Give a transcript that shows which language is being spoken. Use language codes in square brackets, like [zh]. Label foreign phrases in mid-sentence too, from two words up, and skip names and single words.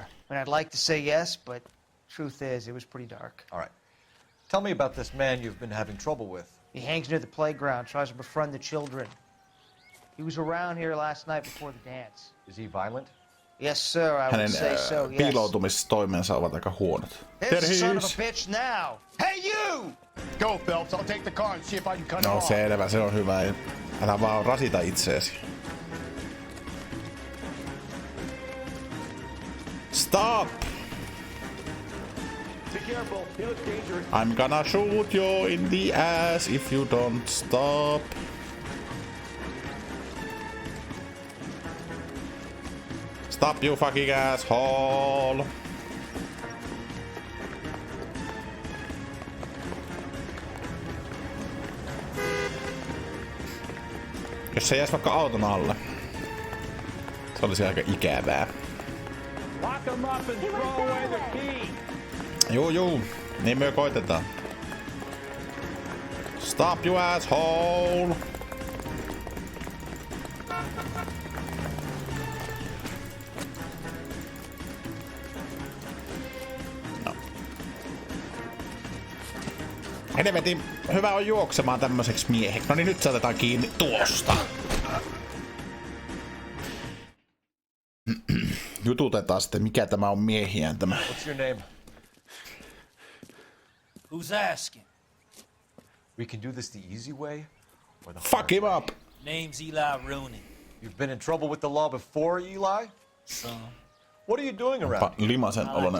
[en] I mean, I'd like to say yes, but truth is, it was pretty dark. All right. Tell me about this man you've been having trouble with. He hangs near the playground, tries to befriend the children. He was around here last night before the dance. Is he violent? Yes, sir, I would say so, yes. [fi] Piiloutumistoimensa ovat aika huonot. [en] There's the son of a bitch now! Hey, you! Go, Phelps. I'll take the car and see if I can cut him [fi] No [en] off. [fi] selvä, se on hyvä. Älä vaan rasita itseesi. [en] Stop! Be careful. He looks dangerous. I'm gonna shoot you in the ass if you don't stop. Stop, you fucking asshole! [fi] Jos se jäisi vaikka auton alle, se olisi aika ikävää. [en] Lock him up and throw away the key. [fi] Juu, niin me koitetaan. [en] Stop, you asshole! [fi] Helvetin hyvä on juoksemaan tämmöiseksi mieheksi. No niin, nyt saatetaan kiinni tuosta. Jututetaan sitten, mikä tämä on miehiään tämä. [en] What's your name? Who's asking? We can do this the easy way or the Fuck him up! Name's Eli Rooney. You've been in trouble with the law before, Eli? Some. What are you doing around here? [fi] Limasen oloinen